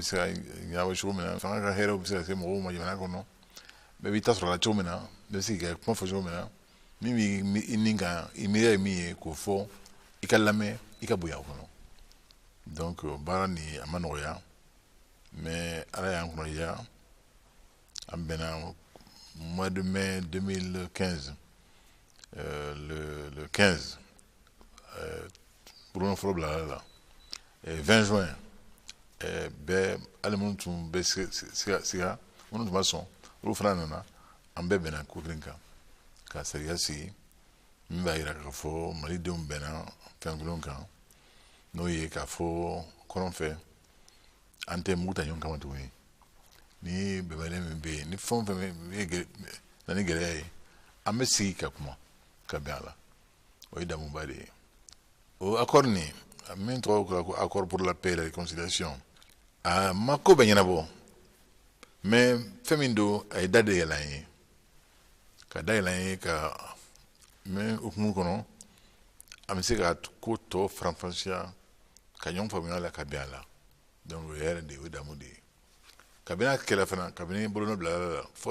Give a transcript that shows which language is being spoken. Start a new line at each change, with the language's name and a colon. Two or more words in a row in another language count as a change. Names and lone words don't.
Bambara: se ka ɲɛnabɔ cogo min na fanga ka hɛrɛw bɛ se ka se mɔgɔw ma jamana kɔnɔ bɛɛ b'i ta sɔrɔ a la cogo min na bɛɛ bɛ se ka kuma fɔ cogo min na min b'i ni kan i miiriya ye min ye k'o fɔ i ka lamɛn i ka bonya o kɔnɔ donc baara nin a ma nɔgɔya mais ala y'an kɔnɔdiya an bɛnna
French: mois de mai
Bambara: 2015 le 15 buron fɔlɔ bila la 20 juin bɛɛ hali minnu tun bɛ siga minnu tun ma sɔn olu fana nana an bɛɛ bɛnna ko kelen kan ka sariya sigi min b'a jira k'a fɔ malidenw bɛnna fɛn kelen kan n'o ye k'a fɔ kɔrɔn fɛ an tɛ mugu ta ɲɔgɔn kama tuguni ni bɛnbaliya min bɛ yen ni fɛn o fɛn bɛ na ni gɛlɛya ye an bɛ sigi ka kuma ka bɛn a la o ye damuba de ye o accord nin min tɔgɔ ko
French: accord pour la paix et la réconciliation
Bambara: a ma ko bɛ ɲɛnabɔ mais fɛn min don a ye da de yɛlɛ an ye ka da yɛlɛ an ye ka mɛ hukumu kɔnɔ an bɛ se ka ko tɔ faranfasiya ka ɲɔgɔn faamuya la ka bɛn a la donc o ye yɛrɛ de ye o ye damu de ye kabini a kɛlɛ fana kabini bolonɔ bila la fo ka